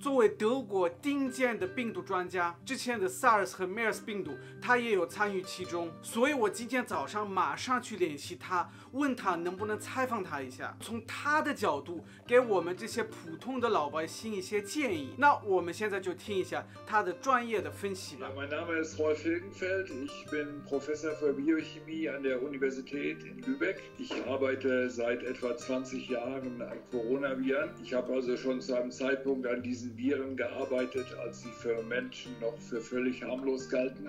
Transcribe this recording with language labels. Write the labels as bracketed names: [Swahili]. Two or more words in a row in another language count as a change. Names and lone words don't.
[Chinese] 作为德国顶尖的病毒专家，之前的 SARS 和 MERS 病毒，他也有参与其中。所以我今天早上马上去联系他，问他能不能采访他一下，从他的角度给我们这些普通的老百姓一些建议。那我们现在就听一下他的专业的分析吧。 [German] Mein Name ist Rolf Hilgenfeld. Ich bin Professor für Biochemie an der Universität in Lübeck. Ich arbeite seit etwa 20 Jahren an Coronaviren. Ich habe also schon zu einem Zeitpunkt an diesen Viren gearbeitet, als sie für Menschen noch für völlig harmlos galten.